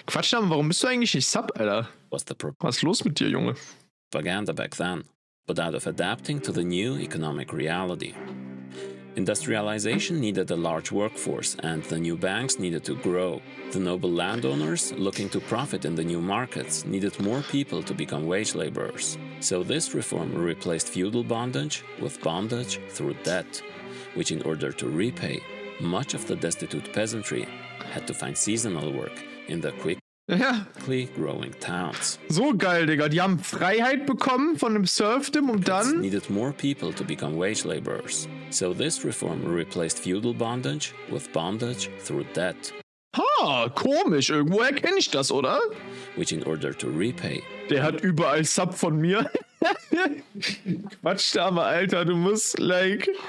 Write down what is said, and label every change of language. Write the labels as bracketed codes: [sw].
[de] Quatsch, warum bist du eigentlich nicht Sub, Alter? [en] was the [de] Was ist los mit dir, Junge? [en] propaganda back then, but out of adapting to the new economic reality. Industrialization needed a large workforce, and the new banks needed to grow. The noble landowners, looking to profit in the new markets, needed more people to become wage laborers. So this reform replaced feudal bondage with bondage through debt, which in order to repay, much of the destitute peasantry had to find seasonal work in the [de] Ja, [en] quickly growing towns. [de] so geil, Digga. Die haben Freiheit bekommen von dem Serfdom und dann... [en] Needed more people to become wage laborers. So this reform replaced feudal bondage with bondage through debt, [de] Ha, komisch. Irgendwo erkenne ich das, oder? [en] which in order to repay, [de] Der hat überall Sub von mir. Quatsch, Dame, Alter. Du musst, like...